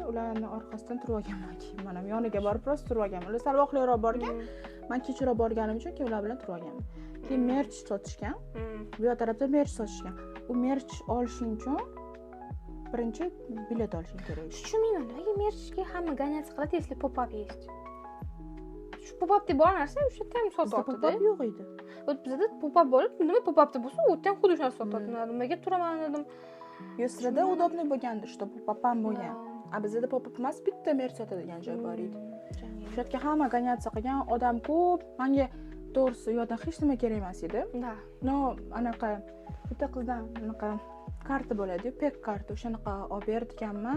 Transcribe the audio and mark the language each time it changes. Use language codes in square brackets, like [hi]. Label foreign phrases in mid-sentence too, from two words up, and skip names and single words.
[uz] Ularning orqasidan turib olganman keyin. Mana yoniga borib prosta turib olganman. Ular sal vaqtliroq borgan. Men kechroq borganim uchun keyin ular bilan turib olganman. Keyin merch sotishgan. Bu yoq tarafda merch sotishgan. U merch olishing uchun birinchi bilet olishing kerak. Tushunmayman, nimaga merchga hamma goняться qiladi, [ru] если pop-up есть. [uz] Shu pop-up deb bor narsa o'sha yerda ham sotiladi. Pop-up yo'q edi. Bizda pop-up bo'lib, nima pop-upda bo'lsa, u yerda ham xuddi shuni sotadi. Nimaga turaman dedim. Yo'srada удобный bo'lgandi, что pop-up ham bo'lgan. A bizda pop-up emas, bitta merch sotadigan joy bor edi. O'sha yerga hamma goняться qilgan, odam ko'p. Menga to'g'risi u yoqdan hech nima kerak emas edi. Da. No, anaqa bitta qizdan anaqa karta bo'ladi-yu, pek karta, o'shanaqa olib berganman.